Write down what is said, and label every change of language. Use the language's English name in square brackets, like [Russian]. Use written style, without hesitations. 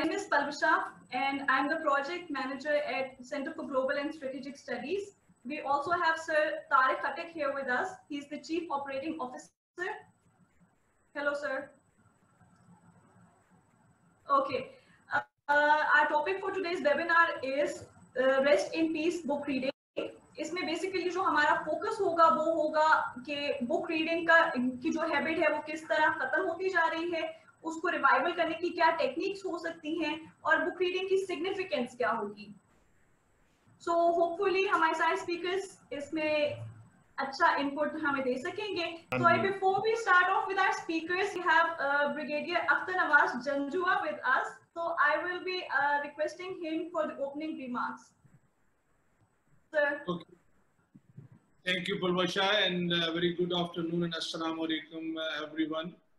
[English] Parvasha, and I'm the project manager at Center for Global and Strategic Studies. We also have Sir Tariq Khattak here with us. He's the Chief Operating Officer. Hello, sir. Okay. Our topic for today's webinar is Rest in Peace book reading. [Hindi] इसमें basically जो हमारा focus होगा वो होगा कि book reading का की जो हैबिट है वो किस तरह खत्म होती जा रही है, उसको रिवाइवल करने की क्या टेक्निक्स हो सकती हैं और बुक रीडिंग की सिग्निफिकेंस क्या होगी. सो होपफुली हमारे सारे स्पीकर्स इसमें अच्छा इनपुट हमें दे सकेंगे. [English] So before we start off with our speakers, we have Brigadier Akhtar Nawaz Janjua with us. So I will be requesting him for the opening remarks. Sir. Okay. Thank you, Parvasha, and very good afternoon and assalamu alaikum, everyone.